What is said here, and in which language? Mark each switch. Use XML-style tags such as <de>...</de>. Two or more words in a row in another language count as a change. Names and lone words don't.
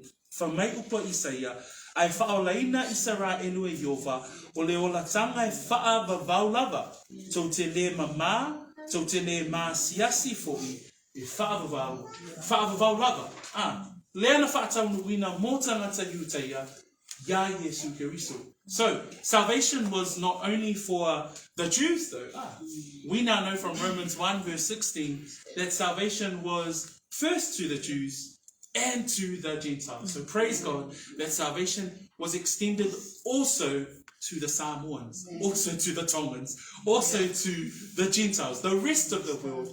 <sm>Whamai upa Isaia, ai whaolaina Israelu e Yova, o le olatanga e whaavavau lava, tau te le mama, tau te le maasiasi fo'i, e whaavavau lava. Lea na whaatau nuina mō tangata yuta ia Yesu Keriso.</sm> <en>So, salvation was not only for the Jews though. We now know from Romans 1 verse 16 that salvation was first to the Jews and to the Gentiles. So praise God that salvation was extended also to the Samoans, also to the Tongans, also to the Gentiles, the rest of the world.</en>